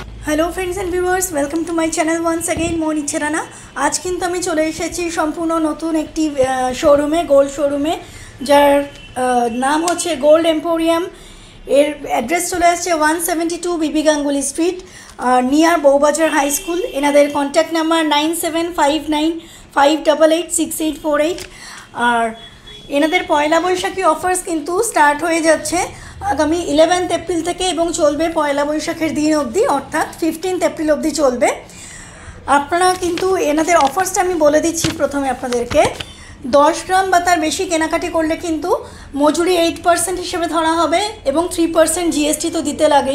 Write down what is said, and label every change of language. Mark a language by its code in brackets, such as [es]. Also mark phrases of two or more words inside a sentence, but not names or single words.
[en] hello friends and viewers, welcome to my channel once again more Ichha Rana. [bn] আজ কিন্তু আমি চলে এসেছি সম্পূর্ণ নতুন একটি শোরুমে, গোল্ড শোরুমে, যার নাম হচ্ছে গোল্ড এম্পোরিয়াম। এর অ্যাড্রেস চলে আসছে 172 বিবি গাঙ্গুলী স্ট্রিট, নিয়ার বৌবাজার হাই স্কুল। एनादेर [en] contact number [bn] 9759588688 আর এনাদের পয়লা বৈশাখী অফার্স কিন্তু স্টার্ট হয়ে যাচ্ছে আগামী 11 এপ্রিল থেকে এবং চলবে পয়লা বৈশাখের দিন অবধি, অর্থাৎ 15 এপ্রিল অবধি চলবে। আপনারা কিন্তু এনাদের অফার্সটা আমি বলে দিচ্ছি প্রথমে আপনাদেরকে। 10 গ্রাম বা তার বেশি কেনাকাটি করলে কিন্তু মজুরি 8% হিসেবে ধরা হবে এবং 3% জিএসটি তো দিতে লাগেই।